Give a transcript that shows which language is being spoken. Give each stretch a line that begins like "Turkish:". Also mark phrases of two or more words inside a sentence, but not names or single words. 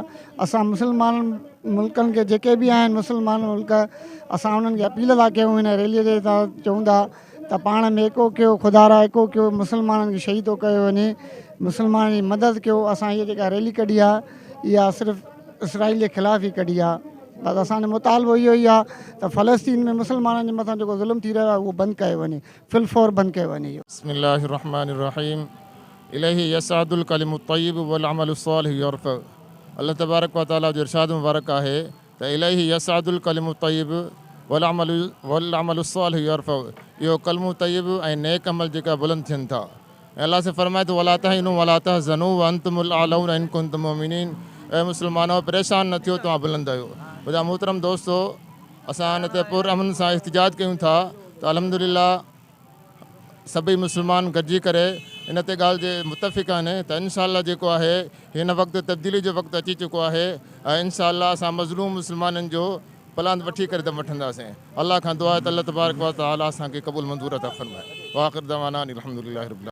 Sindhi: असां मुसलमान मुल्कनि खे जेके बि आहिनि मुसलमान मुल्क असां उन्हनि खे अपील था कयूं हिन रैलीअ जे चऊं था त पाण में एको कयो, ख़ुदा रा एको कयो, मुसलमाननि खे शहीद थो कयो वञे, मुसलमाननि जी मदद कयो। असां हीअ जेका रैली कढी आहे इहा सिर्फ़ु इसराइल जे ख़िलाफ़ु ई कढी आहे। बसि असांजो मुतालबो इहो ई आहे त फ़लस्तीन में मुसलमाननि जे मथां जेको ज़ुल्म थी रहियो आहे उहो बंदि कयो वञे, फिलफौर बंदि कयो वञे।
Arabic: بسم الله الرحمن الرحيم إليه يصعد الكلم الطيب والعمل الصالح يرفعه. الله تبارك وتعالى
Sindhi: जो इरशाद मुबारक आहे त
Arabic: إليه يصعد الكلم الطيب والعمل الصالح يرفعه.
Sindhi: इहो कलमु तय्यिब ऐं नेक अमल जेका बुलंद थियनि था।
Urdu: اللہ سے فرمائے تو
Arabic: ولا تهنوا ولا تحزنوا وأنتم الأعلون إن كنتم مؤمنين.
Sindhi: ऐं मुसलमानो परेशान न थियो तव्हां बुलंद आहियो। मुंहिंजा मोहतरम दोस्तो, असां हिन ते पुरअमन सां इहतिजाज कयूं था त अल्हम्दुलिल्लाह सभई मुसलमान गॾिजी करे इन ते ॻाल्हि जे मुतफ़िक़ आहिनि त इंशाअल्लाह जेको आहे हिन वक़्तु तब्दीली जो वक़्तु अची चुको आहे ऐं इंशाअल्लाह असां मज़लूम मुसलमाननि जो प्लान वठी करे त वठंदासीं। अल्लाह खां दुआ आहे त
Arabic: الله تبارك وتعالى
Sindhi: असांखे क़बूल मंज़ूर अता फ़रमाए।
Arabic: وآخر دعوانا أن الحمد لله رب العالمين.